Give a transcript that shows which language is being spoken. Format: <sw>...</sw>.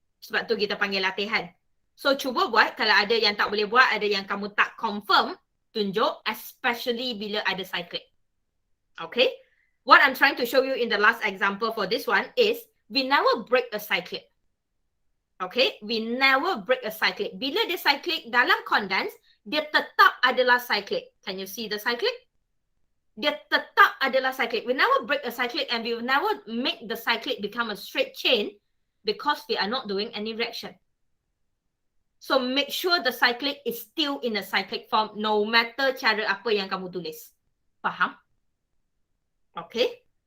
<ms>Sebab tu kita panggil latihan. So, cuba buat. Kalau ada yang tak boleh buat, ada yang kamu tak confirm, tunjuk, especially bila ada cyclic. Okay?</ms> <en>What I'm trying to show you in the last example for this one is, we never break a cyclic. Okay? We never break a cyclic.</en> <ms>Bila dia cyclic dalam condense, dia tetap adalah cyclic.</ms> <en>Can you see the cyclic?</en> <ms>Dia tetap adalah cyclic.</ms> <en>We never break a cyclic and we will never make the cyclic become a straight chain because we are not doing any reaction. So make sure the cyclic is still in a cyclic form no matter</en> <ms>cara apa yang kamu tulis.</ms> <en>Faham? Okay.</en>